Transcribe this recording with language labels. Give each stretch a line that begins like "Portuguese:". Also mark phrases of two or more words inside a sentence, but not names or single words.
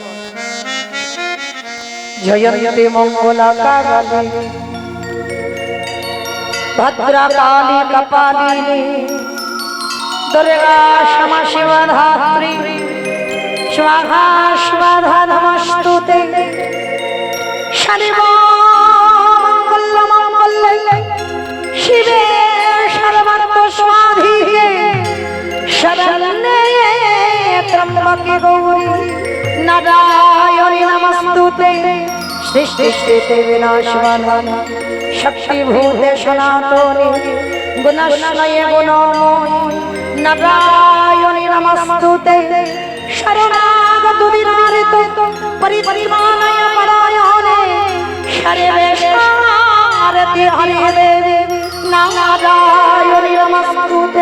Sanskrit: জয়ন্তি মঙ্গলা কালী ভদ্রা কালী কপালিনী দুর্গা ক্ষমা শিবা ধাত্রী স্বাহা স্বাধা নমস্তুতে। সর্বমঙ্গল মঙ্গলে শিবে সর্বার্থ সাধিকে শরণ্যে ত্র্যম্বকে গৌরী নারায়ণী নমস্তুতে। সৃষ্টি স্থিতি বিনাশনায় শক্তিভূতে সনাতনে গুণাশ্রয়ে গুণময়ী নারায়ণী নমস্তুতে। শরণাগত দিনারিত পরিত্রাণায় পরায়ণে সর্বেশারতি হরে দেবে নারায়ণী নমস্তুতে।